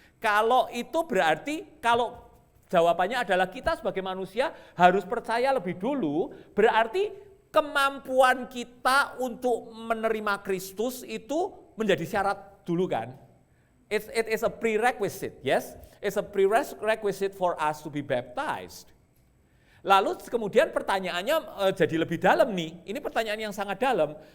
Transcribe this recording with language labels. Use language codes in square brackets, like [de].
[id] Kalau itu berarti kalau jawabannya adalah kita sebagai manusia harus percaya lebih dulu, berarti kemampuan kita untuk menerima Kristus itu menjadi syarat dulu kan? [en] It is a prerequisite, yes? It's a prerequisite for us to be baptized. [id] Lalu kemudian pertanyaannya jadi lebih dalam nih. Ini pertanyaan yang sangat dalam.